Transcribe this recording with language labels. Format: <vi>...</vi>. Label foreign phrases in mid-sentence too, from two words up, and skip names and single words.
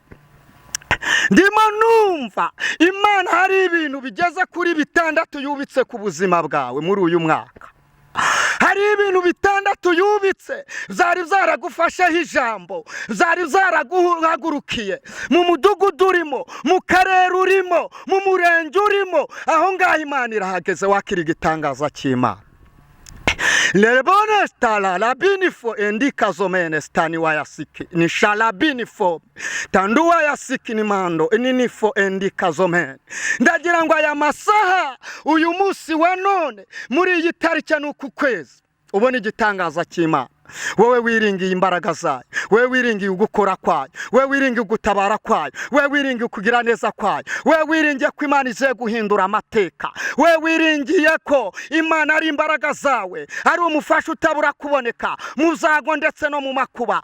<rw>Ndimo numva Imana hari ibintu bigeze kuri 6 yubitse ku buzima bwawe muri uyu mwaka. Hari ibintu 6 yubitse zari zaragufasheho ijambo, zari zaraguhagurukiye mu mudugudu urimo, mu karere urimo, mu murenge urimo. Aho ngaho Imana irahageze wakira igitangaza cy'Imana. Lebone stala labinifo endika zomene stani wa yasiki ni shalabinifo tanduwa yasiki ni mando ninifo endika zomene. Ndagira ngo aya masaha uyu munsi wa none muri iyi tariki n'uku kwezi ubone igitangaza cy'Imana. wowe wiringiye imbaraga zayo, wowe wiringiye ugukora kwayo, wowe wiringiye ugutabara kwayo, wowe wiringiye kugira neza kwayo, wowe wiringiye ko Imana igiye guhindura amateka, wowe wiringiye ko Imana ari imbaraga zawe, ari umufasha utabura kuboneka mu byago ndetse no mu makuba.</rw>